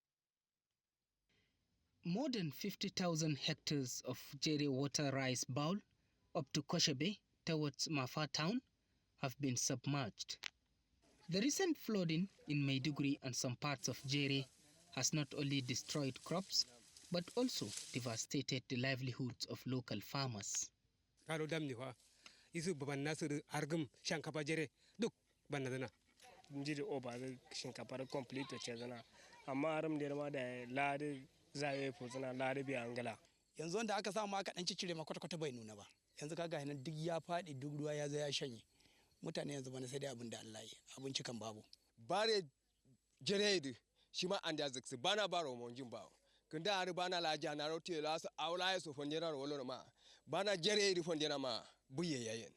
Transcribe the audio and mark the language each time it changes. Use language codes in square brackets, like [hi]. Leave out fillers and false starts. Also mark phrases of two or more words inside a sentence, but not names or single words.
[en] More than 50,000 hectares of Jere water rice bowl up to Koshebe towards Mafa town have been submerged. The recent flooding in Maiduguri and some parts of Jere has not only destroyed crops, but also devastated the livelihoods of local farmers. [ha] Yanzu wanda aka samu aka dan cicire ma kwata-kwata bai nuna ba. Yanzu kaga hinan duk ya fadi duk ruwa ya zo ya shanye. Mutane yanzu bana sai dai abin da Allah ya abinci kan babu. [kr] Bare jerede shi ma anda zakse bana baro monjin bawo. Kunda ari bana la jana rote la so awla so fondera wolo ma. Bana jerede fondera ma buye yayen.